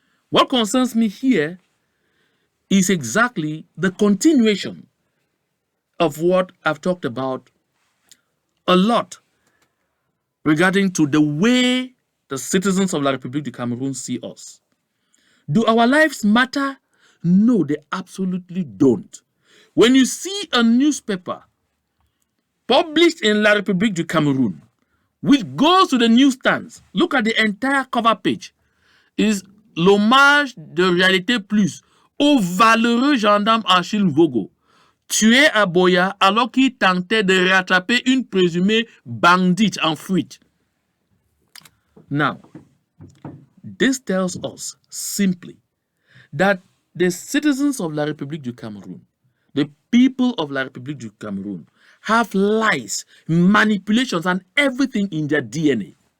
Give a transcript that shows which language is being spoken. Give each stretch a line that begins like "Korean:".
English: What concerns me here is exactly the continuation of what I've talked about a lot regarding to the way the citizens of La République du Cameroon see us. Do our lives matter? No, they absolutely don't. When you see a newspaper published in La République du Cameroon, which goes to the newsstands, look at the entire cover page, is
French: l'hommage de Réalité Plus au valeureux gendarme Achille Mvogo, tué à Biya alors qu'il tentait de rattraper une présumée bandite en fuite.
English: Now, this tells us simply that the citizens of La République du Cameroon, the people of La République du Cameroon, have lies, manipulations, and everything in their DNA.